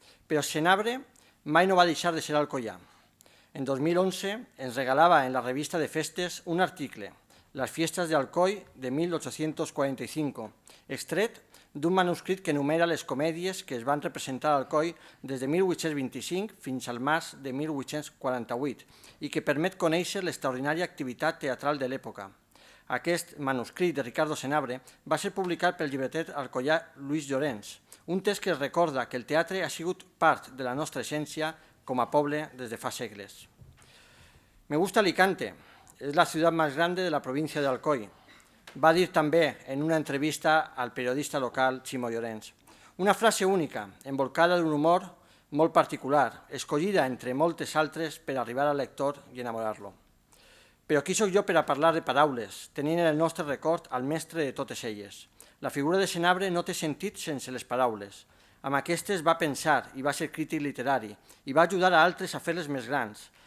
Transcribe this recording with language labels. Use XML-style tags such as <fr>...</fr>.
<ca>Però Senabre mai no va deixar de ser alcoià. En 2011 ens regalava en la revista de festes un article, Las fiestas de Alcoi de 1845, extret d'un manuscrit que enumera les comèdies que es van representar a Alcoi des de 1825 fins al març de 1848 i que permet conèixer l'extraordinària activitat teatral de l'època. Aquest manuscrit de Ricardo Senabre va ser publicat pel llibreter alcoià Luis Llorens, un text que recorda que el teatre ha sigut part de la nostra essència com a poble des de fa segles.</ca> <es>Me gusta Alicante, es la ciudad más grande de la provincia de Alcoy,</es> <ca>va dir també en una entrevista al periodista local</ca> <es>Ximo Llorens.</es> <ca>Una frase única, envolcada d'un humor molt particular, escollida entre moltes altres per arribar al lector i enamorar-lo. Però qui sóc jo per a parlar de paraules, tenint en el nostre record al mestre de totes elles? La figura de Senabre no té sentit sense les paraules. Amb aquestes va pensar i va ser crític literari i va ajudar a altres a fer-les més grans.</ca>